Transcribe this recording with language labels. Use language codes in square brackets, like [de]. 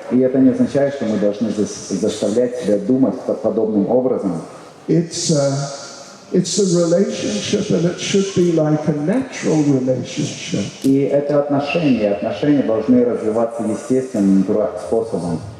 [ru] И это не означает, что мы должны заставлять себя думать подобным образом. [en] It's a relationship, and it should be like a natural relationship. [ru] И это отношения должны развиваться естественным способом.